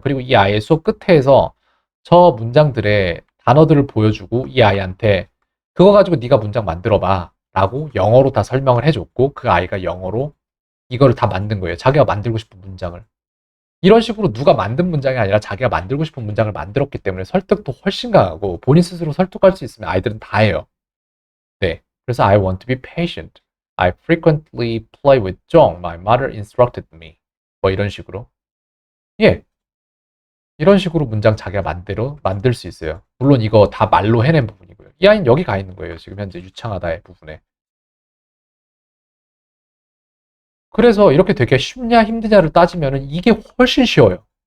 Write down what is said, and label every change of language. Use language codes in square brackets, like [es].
[ko] 그리고 이 아이의 수업 끝에서 저 문장들의 단어들을 보여주고 이 아이한테 그거 가지고 네가 문장 만들어봐 라고 영어로 다 설명을 해줬고 그 아이가 영어로 이거를 다 만든 거예요. 자기가 만들고 싶은 문장을. 이런 식으로 누가 만든 문장이 아니라 자기가 만들고 싶은 문장을 만들었기 때문에 설득도 훨씬 강하고 본인 스스로 설득할 수 있으면 아이들은 다 해요. 네. [en] 그래서 I want to be patient. I frequently play with Jong. My mother instructed me. [ko] 뭐 이런 식으로. 예. 이런 식으로 문장 자기가 만들 수 있어요. 물론 이거 다 말로 해낸 부분이고요. 이 아이는 여기 가 있는 거예요. 지금 현재 유창하다의 부분에. 그래서 이렇게 되게 쉽냐 힘드냐를 따지면은 이게 훨씬 쉬워요.